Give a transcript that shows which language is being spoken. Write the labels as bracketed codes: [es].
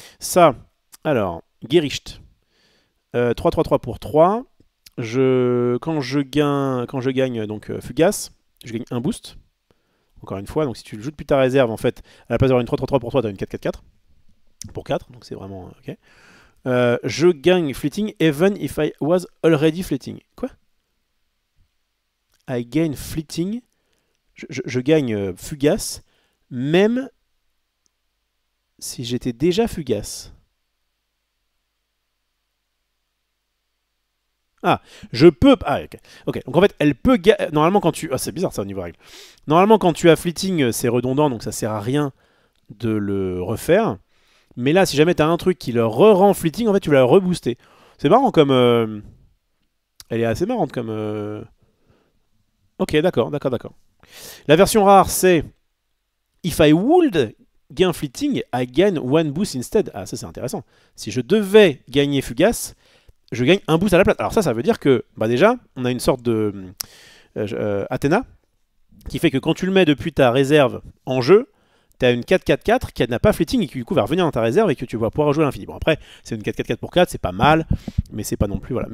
[fr] Ça, alors, Gericht. 3-3-3 pour 3. Quand je gagne donc Fugace, je gagne un boost. Encore une fois, donc si tu le joues depuis ta réserve, en fait, à la place d'avoir une 3-3-3 pour toi, tu as une 4-4-4 pour 4, donc c'est vraiment ok. Je gagne [en] fleeting even if I was already fleeting. [fr] Quoi? [en] I gain fleeting. [fr] Je gagne fugace, même si j'étais déjà fugace. Ah, je peux... Ah, ok. Ok, donc en fait, elle peut... Normalement, quand tu... Ah, c'est bizarre ça au niveau règle. Normalement, quand tu as fleeting, c'est redondant, donc ça sert à rien de le refaire. Mais là, si jamais tu as un truc qui le rend fleeting, en fait, tu vas le rebooster. C'est marrant comme... Elle est assez marrante comme... Ok, d'accord. La version rare, c'est... [en] If I would gain fleeting, I gain one boost instead. [fr] Ah, ça, c'est intéressant. Si je devais gagner fugace, je gagne un boost à la place. Alors ça veut dire que, bah déjà, on a une sorte de Athéna, qui fait que quand tu le mets depuis ta réserve en jeu, tu as une 4-4-4 qui n'a pas fleeting et qui du coup va revenir dans ta réserve et que tu vas pouvoir rejouer à l'infini. Bon après, c'est une 4-4-4 pour 4, c'est pas mal, mais c'est pas non plus... Voilà.